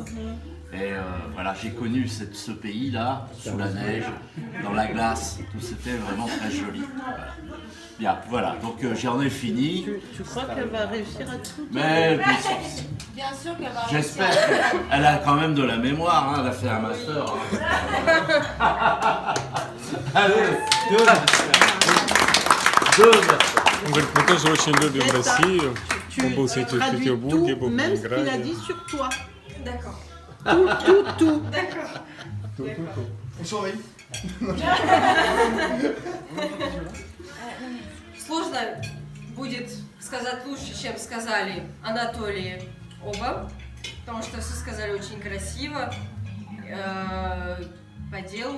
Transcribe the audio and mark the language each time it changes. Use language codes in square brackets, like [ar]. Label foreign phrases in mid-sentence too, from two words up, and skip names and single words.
[fr] Et voilà, j'ai connu ce pays-là, sous la neige, dans la glace, tout c'était vraiment très joli. Voilà. Bien, voilà, donc j'en ai fini. Tu crois qu'elle va réussir à tout? Mais Bien sûr qu'elle va j'espère qu'elle a quand même de la mémoire, hein, elle a fait un master. Hein. Allez, deux masters. [ru] Он говорит, мы тоже очень любим Россию. Он был в Санкт-Петербурге, был в [fr] Même ce qu'il a [ru] Ленинграде. [fr] dit sur toi. D'accord. Tout. D'accord. [ru] Сложно будет сказать лучше, чем сказали Анатолий оба, потому что все сказали очень красиво, по делу.